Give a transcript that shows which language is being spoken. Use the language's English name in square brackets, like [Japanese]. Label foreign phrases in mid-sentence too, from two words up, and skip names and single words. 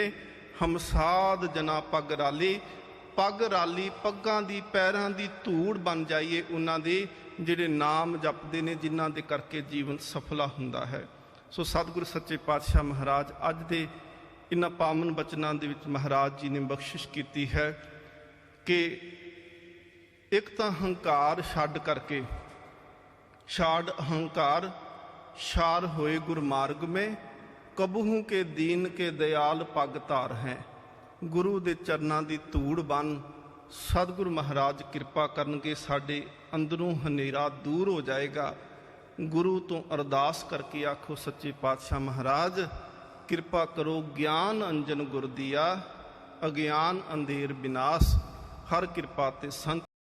[Punjabi] ਹਮ ਸਾਧ ਜਨਾ ਪੱਗ ਰਾਲੀ, ਪੱਗ ਰਾਲੀ ਪੱਗਾਂ ਦੀ ਪੈਰਾਂ ਦੀ ਧੂੜ ਬਣ ਜਾਈਏ ਉਹਨਾਂ ਦੇ ਜਿਹੜੇ ਨਾਮ ਜਪਦੇ ਨੇ, ਜਿਨ੍ਹਾਂ ਦੇ ਕਰਕੇ ਜੀਵਨ ਸਫਲਾ ਹੁੰਦਾ ਹੈ। ਸੋ ਸਤਿਗੁਰੂ ਸੱਚੇ ਪਾਤਸ਼ਾਹ ਮਹਾਰਾਜ ਅੱਜ ਦੇ ਇਹਨਾਂ ਪਾਵਨ ਬਚਨਾਂ ਦੇ ਵਿੱਚ ਮਹਾਰਾਜ ਜੀ ਨੇ ਬਖਸ਼ਿਸ਼ ਕੀਤੀ ਹੈ ਕਿ ਇੱਕ ਤਾਂ ਹੰਕਾਰ ਛੱਡ ਕਰਕੇ, ਛਾੜ ਅਹੰਕਾਰ [Braj] शार होए गुर मार्ग में, कबहू के दीन के दयाल पग धार हैं। [Punjabi] ਗੁਰੂ ਦੇ ਚਰਨਾਂ ਦੀ ਧੂੜ ਬਣ ਸਤਿਗੁਰੂ ਮਹਾਰਾਜ ਕਿਰਪਾ ਕਰਨਗੇ, ਸਾਡੇ ਅੰਦਰੋਂ ਹਨੇਰਾ ਦੂਰ ਹੋ ਜਾਏਗਾ। ਗੁਰੂ ਤੋਂ ਅਰਦਾਸ ਕਰਕੇ ਆਖੋ ਸੱਚੇ ਪਾਤਸ਼ਾਹ ਮਹਾਰਾਜ ਕਿਰਪਾ ਕਰੋ, ਗਿਆਨ ਅੰਜਨ ਗੁਰ ਦੀਆ, ਅਗਿਆਨ ਅੰਧੇਰ ਵਿਨਾਸ਼। ਹਰਿ ਕਿਰਪਾ ਤੇ ਸੰਤ